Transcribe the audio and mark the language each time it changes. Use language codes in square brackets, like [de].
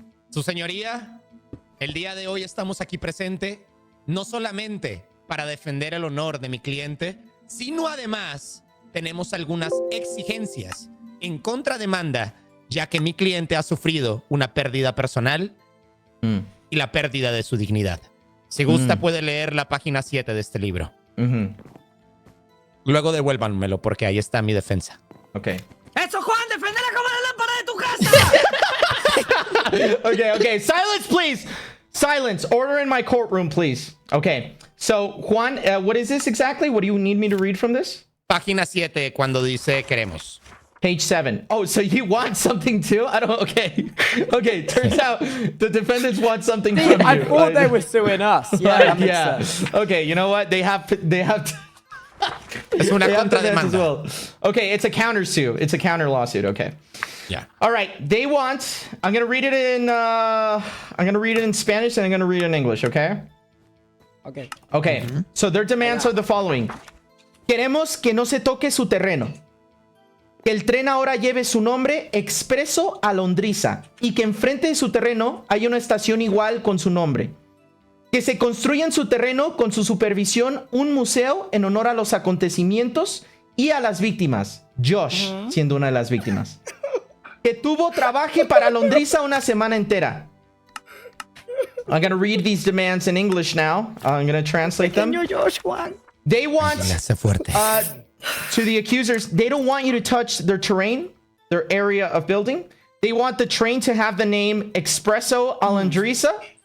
[es] Su señoría, el día de hoy estamos aquí presente no solamente para defender el honor de mi cliente, sino además tenemos algunas exigencias en contrademanda, ya que mi cliente ha sufrido una pérdida personal y la pérdida de su dignidad. Si gusta, puede leer la página 7 de este libro. Luego devuélvanmelo porque ahí está mi defensa. Okay. ¡Eso, Juan! ¡Deféndela como la lámpara de tu casa! [en] Okay. Silence, please. Silence. Order in my courtroom, please. Okay. So, Juan, what is this exactly? What do you need me to read from this? [es] Página 7, cuando dice queremos. [en] Page 7. Oh, so you want something too? I don't... Okay. Okay, turns out the defendants want something from you. I thought they were suing us. Yeah, that makes sense. Okay, you know what? They have to... [es] Es una [en] They have to dance as well. Okay, it's a countersuit. It's a counter lawsuit. Okay. Yeah. All right. They want. I'm gonna read it in. I'm gonna read it in Spanish and I'm gonna read it in English. Okay. Okay. Okay. So their demands are the following: [es] Queremos que no se toque su terreno. Que el tren ahora lleve su nombre expreso Alondrissa y que enfrente de su terreno haya una estación igual con su nombre. Que se construya en su terreno con su supervisión un museo en honor a los acontecimientos y a las víctimas. Josh, siendo una de las víctimas. Que Tubbo trabaje para Alondrissa una semana entera. [en] I'm going to read these demands in English now. I'm going to translate them. They want, [es] Le hace fuerte. [en] to the accusers, they don't want you to touch their terrain, their area of building. They want the train to have the name Espresso Alondrissa.